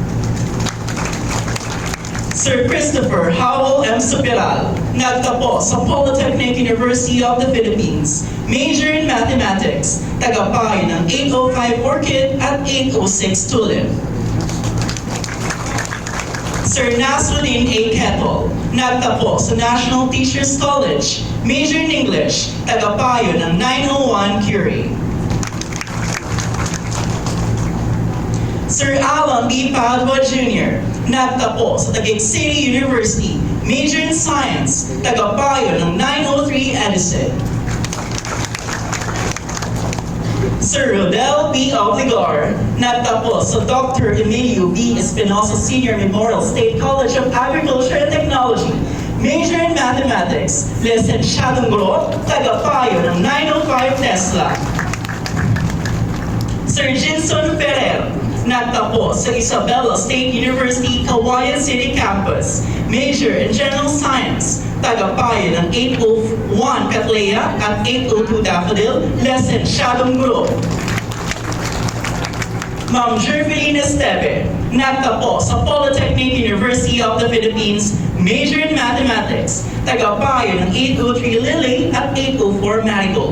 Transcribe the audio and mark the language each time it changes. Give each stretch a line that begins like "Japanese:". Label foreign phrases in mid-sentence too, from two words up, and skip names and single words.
Filipino: Sir Christopher Howell M. Supiral, nagtapos sa Polytechnic University of the Philippines,
English: major in Mathematics,
Filipino: tagapayo ng 805 Orchid at 806 Tulip. Sir Nasruddin A. Kettle, nagtapos sa National Teachers College,
English: major in English,
Filipino: tagapayo ng 901 Curie. Sir Alan B. Padua Jr., nagtapos sa Taguig City University,
English: major in Science,
Filipino: tagapayo ng 903 Edison. Sir Rodel B. Alvigar, nagtapos sa Dr. Emilio B. Espinosa Senior Memorial State College of Agriculture and Technology,
English: major in Mathematics,
Filipino: lisensyadong guro, tagapayo ng 905 Tesla. Sir Jinson Ferrer, nagtapos sa Isabela State University, Cauayan City Campus,
English: major in General Science,
Filipino: tagapayo ng 801 Cattleya at 802 Daffodil, lisensyadong guro. Ma'am Jervelyn Esteve, nagtapos sa Polytechnic University of the Philippines,
English: major in Mathematics,
Filipino: taga-payo ng 803 Lily at 804 Marigold.